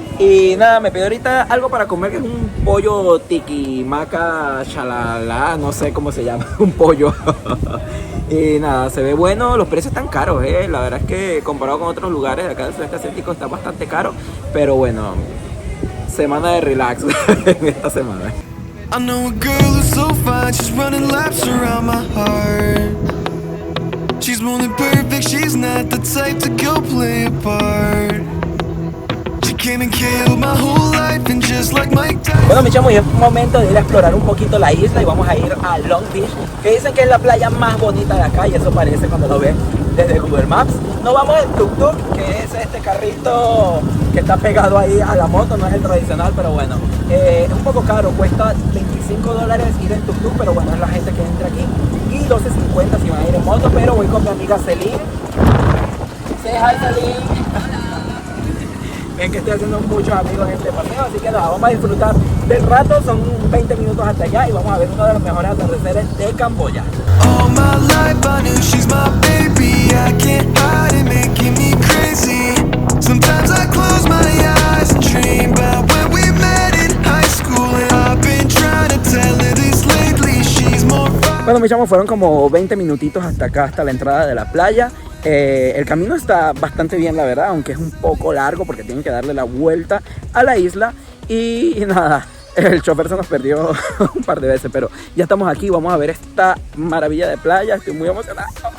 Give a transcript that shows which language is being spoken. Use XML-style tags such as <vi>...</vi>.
<es>Y nada, me pidió ahorita algo para comer, que es un pollo tiquimaca chalala, no sé cómo se llama, un pollo. Y nada, se ve bueno, los precios están caros, la verdad es que comparado con otros lugares de acá del sudeste asiático está bastante caro, pero bueno, semana de relax en esta semana.</es> <en>I know a girl who's so fine, she's running laps around my heart. She's more than perfect, she's not the type to go play a part. She came and killed my whole life and just like Mike Tyson.</en> <es>Bueno, mis chamos, y es momento de ir a explorar un poquito la isla y vamos a ir a Long Beach, que dicen que es la playa más bonita de acá y eso parece cuando lo ves desde Google Maps. Nos vamos en tuk-tuk, que es este carrito que está pegado ahí a la moto, no es el tradicional, pero bueno, es un poco caro, cuesta $25 ir en tuk-tuk, pero bueno, es la gente que entra aquí, y $12.50 si van a ir en moto, pero voy con mi amiga Celine.</es> <en>Say hi, Celine.</en> <es>Ven que estoy haciendo muchos amigos en este paseo, así que nada, vamos a disfrutar del rato, son 20 minutos hasta allá y vamos a ver uno de los mejores atardeceres de Camboya.</es> <en>All my life I knew she's my baby. I can't hide it, making me crazy. Sometimes I close my eyes and dream about when we met in high school. And I've been trying to tell her this lately. She's more fun.</en> <es>Bueno, mis chamos, fueron como 20 minutitos hasta acá, hasta la entrada de la playa. El camino está bastante bien, la verdad, aunque es un poco largo porque tienen que darle la vuelta a la isla. Y nada, el chofer se nos perdió un par de veces, pero ya estamos aquí, vamos a ver esta maravilla de playa, estoy muy emocionado.</es>